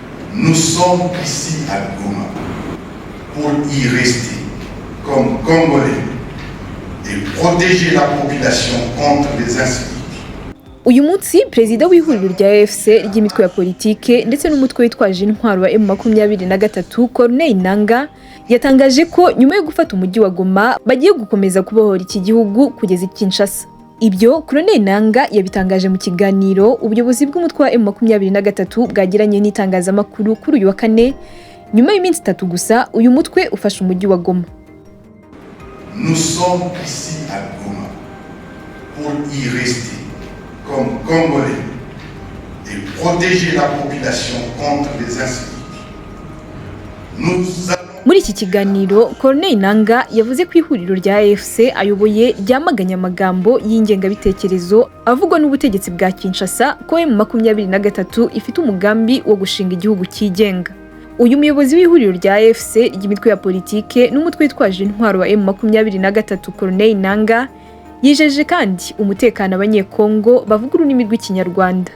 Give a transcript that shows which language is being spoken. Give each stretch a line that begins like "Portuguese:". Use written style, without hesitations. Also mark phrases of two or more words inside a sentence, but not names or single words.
French: Nous sommes ici à Goma pour y rester comme Congolais et protéger la population contre les insécurités.
Kinyarwanda: Uyu munsi perezida w'ihuriro rya AFC ry'imitwe ya politike ndetse n'umutwe witwaje intwaro wa M23 Corneille Nangaa yatangaje ko nyuma yo gufata umujyi wa Goma bagiye gukomeza kubohora iki gihugu kugeza Kinshasa. Ibyo Corneille Nangaa yabitangaje mu kiganiro ubuyobozi bw'umutwe wa M23 bwagiranye n'itangazamakuru kuri uyu wa kane nyuma y'iminsi 3 gusa uyu mutwe ufashe umujyi wa Goma.
French: Nous sommes ici à Goma pour y rester comme Congolais et protéger la population contre les insécurités.
Kinyarwanda: Muri iki kiganiro Corneille Nangaa yavuze ko ihuriro rya AFC ayoboye ryamaganya amagambo y'ingengabitekerezo avugwa n'ubutegetsi bwa Kinshasa ko M23 ifite umugambi wo gushinga igihugu cyigenga. Uyu muyobozi w'ihuriro rya AFC ry'imitwe ya politike n'umutwe witwaje intwaro wa M23 Corneille Nangaa yijeje kandi umutekano abanyekongo bavuga ururimi rw'ikinyarwanda.